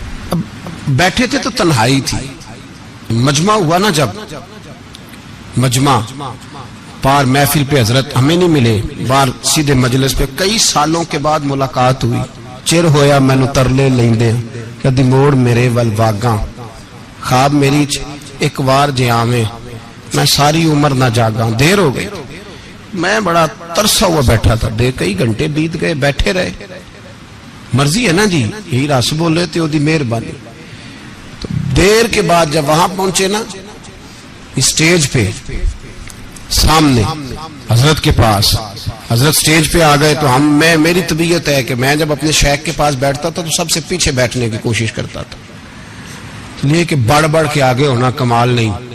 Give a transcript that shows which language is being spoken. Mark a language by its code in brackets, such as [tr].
[ur] اب بیٹھے تھے تو تنہائی تھی. مجمع ہوا نا جب مجمع پار محفل پہ حضرت ہمیں نہیں ملے, بار سیدھے مجلس پہ کئی سالوں کے بعد ملاقات ہوئی. [pa] چر ہویا مینو ترلے لیندے کدی موڑ میرے ول واگاں, خواب میری ایک وار جے آویں میں ساری عمر نہ جاگاں. [ur] دیر ہو گئی, میں بڑا ترسا ہوا بیٹھا تھا. کئی گھنٹے بیت گئے, بیٹھے رہے. [pa] مرضی ہے نا جی, یہی رس بولے تے دی مہربانی. [ur] تو دیر کے بعد جب وہاں پہنچے نا اسٹیج پہ سامنے حضرت کے پاس, حضرت سٹیج پہ آ گئے تو میری طبیعت ہے کہ میں جب اپنے شیخ کے پاس بیٹھتا تھا تو سب سے پیچھے بیٹھنے کی کوشش کرتا تھا, اس لیے کہ بڑھ بڑھ کے آگے ہونا کمال نہیں.